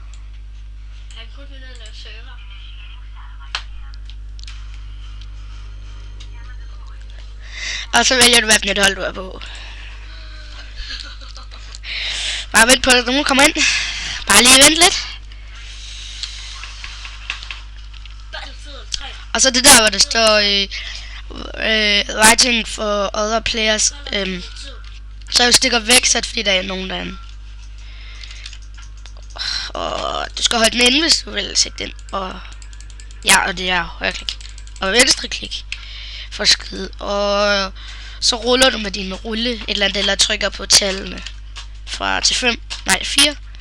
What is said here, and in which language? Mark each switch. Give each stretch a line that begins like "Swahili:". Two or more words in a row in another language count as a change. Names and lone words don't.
Danish: Og så vælger du, hvad for et hold du er på. Bare vent på, at nogen kommer ind. Bare lige vent lidt. Og så det der, hvor der står
English: writing for other players.
Danish: Så jeg stikker væk, så fordi der er nogen derinde. Og du skal holde den inde, hvis du vil sætte den. Og ja, og det er højre klik. Og venstre klik. For skide. Og så ruller du med din rulle et eller andet, eller trykker på tallene fra til 4.